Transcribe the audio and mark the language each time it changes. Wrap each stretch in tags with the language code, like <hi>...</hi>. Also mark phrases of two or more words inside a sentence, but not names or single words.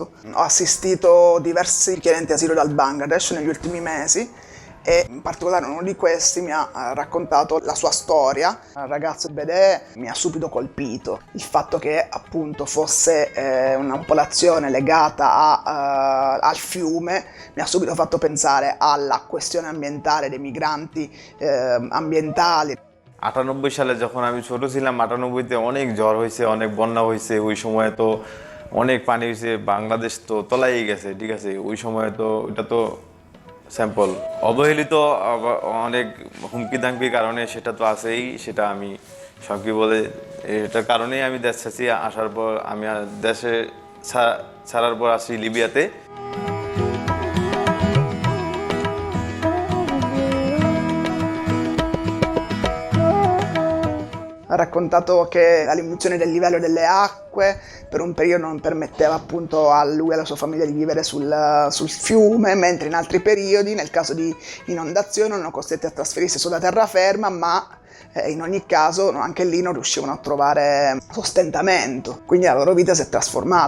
<it>Ho assistito diversi richiedenti asilo dal Bangladesh negli ultimi mesi e in particolare uno di questi mi ha raccontato la sua storia. Il ragazzo Bedè mi ha subito colpito. Il fatto che appunto fosse una popolazione legata al fiume mi ha subito fatto pensare alla questione ambientale dei migranti ambientali.</it> <bn>98 সালে যখন আমি ছোট ছিলাম, 98তে অনেক ঝড় হয়েছে, অনেক বন্যা হয়েছে। ওই সময় তো অনেক পানি হয়েছে, বাংলাদেশ তো তলায় গেছে, ঠিক আছে। ওই সময় তো এটা তো স্যাম্পল অবহেলিত, অনেক হুমকি ধামকির কারণে সেটা তো আছেই। সেটা আমি সবকি বলে এটার কারণেই আমি দেশ ছাড়ছি। আসার পর আমি দেশে ছাড়ার পর আসি লিবিয়াতে।</bn> <it>Ha raccontato che la diminuzione del livello delle acque per un periodo non permetteva appunto a lui e alla sua famiglia di vivere sul fiume, mentre in altri periodi, nel caso di inondazione, erano costretti a trasferirsi sulla terraferma, ma in ogni caso anche lì non riuscivano a trovare sostentamento, quindi la loro vita si è trasformata.</it>